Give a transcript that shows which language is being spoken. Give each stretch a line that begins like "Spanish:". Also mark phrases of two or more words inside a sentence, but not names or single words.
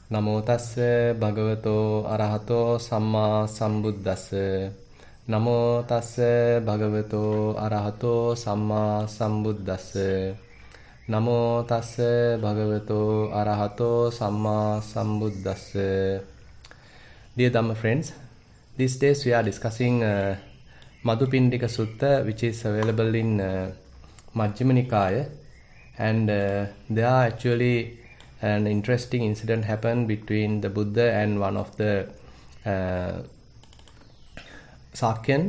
Pali: Namo tassa bhagavato arahato samma sambuddhassa. Namo tassa bhagavato arahato samma sambuddhassa. Namo tassa bhagavato arahato samma sambuddhassa.
English: Dear Dhamma friends, these days we are discussing Madhu Pindika Sutta, which is available in Majjhima Nikaya, and there are actually an interesting incident happened between the Buddha and one of the Sakyan.